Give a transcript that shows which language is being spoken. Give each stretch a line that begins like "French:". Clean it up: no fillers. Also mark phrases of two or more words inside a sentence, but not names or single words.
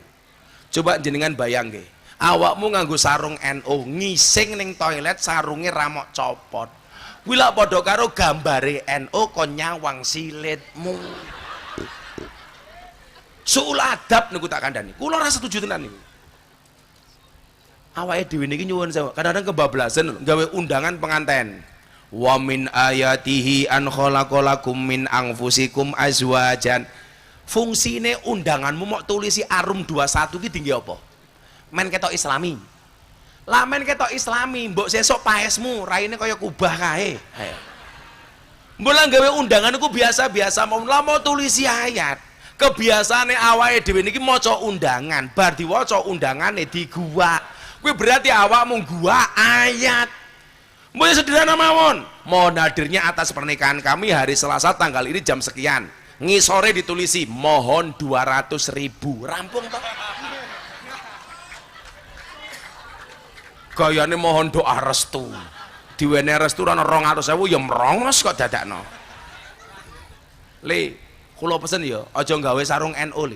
Javanese: Coba jenengan bayang nggih. Awakmu nganggo sarung NU, ngising ning toilet sarunge ra mok copot. Wila padha karo gambare NU kon nyawang silitmu. Suul adab niku tak kandhani. Kula ora setuju tenan niku. Awake dhewe niki nyuwun sewu, kadang-kadang kebablasan gawe undangan penganten.
Arabic: Wa min ayatihi an khalaqalakum min anfusikum azwajan.
Javanese: Fungsine undanganmu mok tulisi arum 21 ki tinggi apa? Men ketok Islami. Lamen ketok Islami, mbok sesok paesmu raine kaya kubah kae. Mbok lah gawe undangan iku biasa-biasa mau tulisi ayat. Kebiasaane awake dhewe niki maca undangan, bar diwaca undangane diguwak. Kuwi berarti awakmu guwak ayat. Mbok sederhana mawon.
Indonesian: Mohon hadirnya atas pernikahan kami hari Selasa tanggal ini jam sekian.
Javanese: Ngisore ditulisi mohon 200.000. Rampung toh. Gayane
Indonesian: mohon doa restu.
Javanese: Diwene restu ana 200.000 ya merongos kok dadakno. Le, kula pesen ya aja gawe sarung NU le.